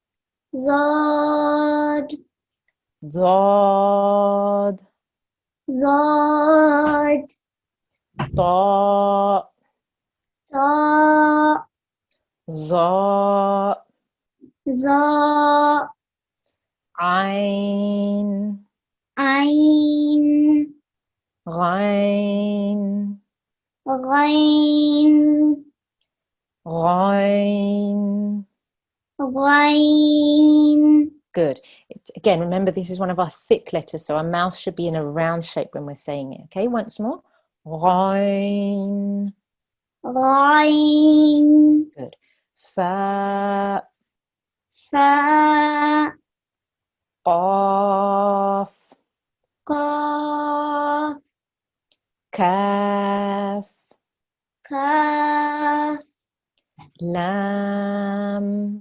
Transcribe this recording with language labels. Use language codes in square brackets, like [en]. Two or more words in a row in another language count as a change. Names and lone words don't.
[ar] Zod, dod, Zod, ta, Ta, za, Za, ain, Ain, ghain, Ghain, ghain. Ghain. [en] Good. Again, remember this is one of our thick letters, so our mouth should be in a round shape when we're saying it. Okay, once more. Ghain. [ar] Ghain, [en] Good. [ar] Fa, Fa, qaf, Qaf, kaf, Kaf, lam,